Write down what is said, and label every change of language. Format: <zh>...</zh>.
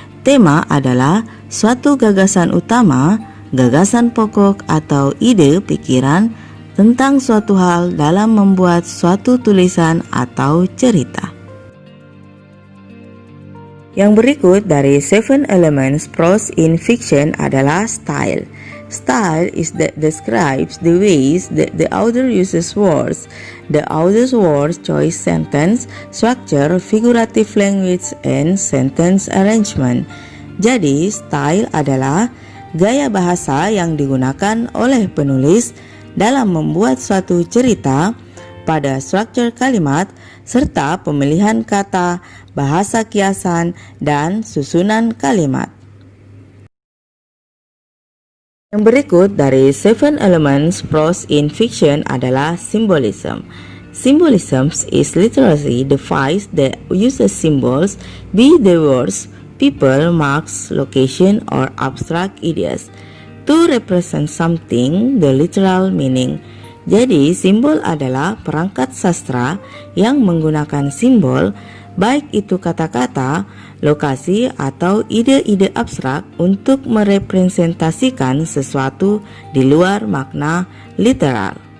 <id>Tema adalah suatu gagasan utama, gagasan pokok atau ide pikiran tentang suatu hal dalam membuat suatu tulisan atau cerita. Yang berikut dari 7 elements prose in fiction adalah style.</id> <en>Style is that describes the ways that the author uses words. The author's words choice, sentence structure, figurative language, and sentence arrangement.</en> <id>Jadi, style adalah gaya bahasa yang digunakan oleh penulis dalam membuat suatu cerita pada struktur kalimat serta pemilihan kata, bahasa kiasan, dan susunan kalimat. Yang berikut dari 7 elements prose in fiction adalah symbolism.</id> <en>Symbolism is literary device that uses symbols, be they words, people, marks, location, or abstract ideas, to represent something, the literal meaning.</en> <id>Jadi, simbol adalah perangkat sastra yang menggunakan simbol, baik itu kata-kata, lokasi, atau ide-ide abstrak untuk merepresentasikan sesuatu di luar makna literal.</id>